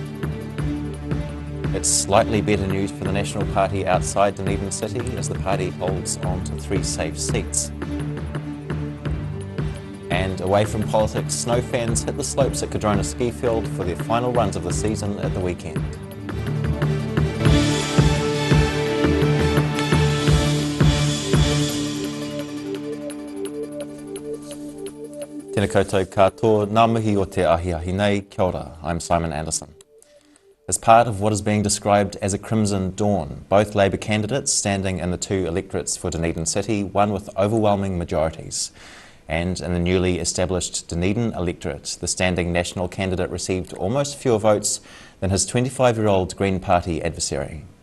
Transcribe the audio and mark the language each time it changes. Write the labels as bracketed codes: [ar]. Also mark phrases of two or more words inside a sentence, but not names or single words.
[en] It's slightly better news for the National Party outside Dunedin City as the party holds on to 3 safe seats. And away from politics, snow fans hit the slopes at Cadrona Ski Field for their final runs of the season at the weekend. [mi] Tēnā koutou katoa, ngā mihi o te ahiahi nei, kia ora, [en] I'm Simon Anderson. As part of what is being described as a crimson dawn, both Labour candidates standing in the 2 electorates for Dunedin City won with overwhelming majorities. And in the newly established Dunedin electorate, the standing National candidate received almost fewer votes than his 25-year-old Green Party adversary.